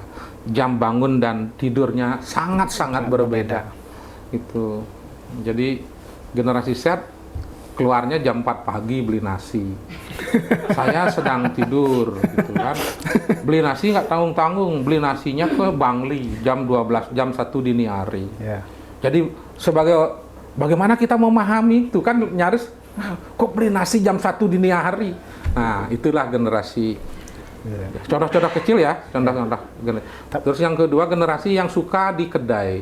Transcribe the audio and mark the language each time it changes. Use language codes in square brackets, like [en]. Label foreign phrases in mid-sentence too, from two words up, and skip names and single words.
[id] Jam bangun dan tidurnya sangat-sangat berbeda. Itu. Jadi generasi Z keluarnya jam 4 pagi beli nasi. Saya sedang tidur gitu kan. Beli nasi nggak tanggung-tanggung, beli nasinya ke Bangli jam 12, jam 1 dini hari. Jadi bagaimana kita memahami itu kan nyaris kok beli nasi jam 1 dini hari. Nah, itulah generasi. Contoh-contoh kecil ya, contoh-contoh. Terus yang kedua, generasi yang suka di kedai.